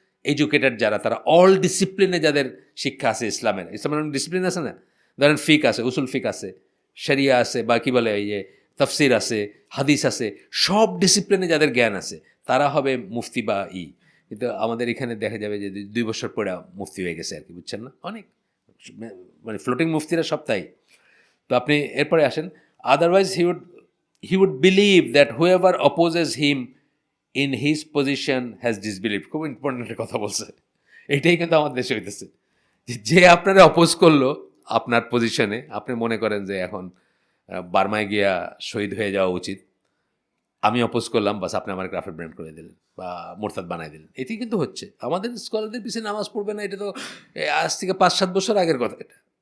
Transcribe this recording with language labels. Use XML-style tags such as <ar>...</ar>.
<bn>Educated যারা, তারা all ডিসিপ্লিনে যাদের শিক্ষা আছে ইসলামের ডিসিপ্লিন আছে না, ধরেন ফিক আছে, উসুল ফিক আছে, শরিয়া আছে, বা কী বলে এই যে তফসির আছে, হাদিস আছে, সব ডিসিপ্লিনে যাদের জ্ঞান আছে তারা হবে মুফতি বা কিন্তু আমাদের এখানে দেখা যাবে যে 2 বছর পরে মুফতি হয়ে গেছে আর কি, বুঝছেন না, অনেক মানে ফ্লোটিং মুফতিরা সব তাই। তো আপনি এরপরে আসেন,</bn> <en>Otherwise he would believe that whoever opposes him in his position has disbelieved.</en> <bn>খুব ইম্পর্টেন্ট একটা কথা বলছে, এটাই কিন্তু আমাদের দেশে হইতেছে, যে আপনারা অপোজ করলো আপনার পজিশনে, আপনি মনে করেন যে এখন বার্মায় গিয়া শহীদ হয়ে যাওয়া উচিত, আমি অপোজ করলাম, বাস আপনি আমার গ্রাফের ব্র্যান্ড করে দিলেন বা মোরতাদ বানাই দিলেন। এটি কিন্তু হচ্ছে, আমাদের স্কলারদের পিছিয়ে নামাজ পড়বে না, এটা তো আজ থেকে 5-7 বছর আগের কথা। এটা</bn>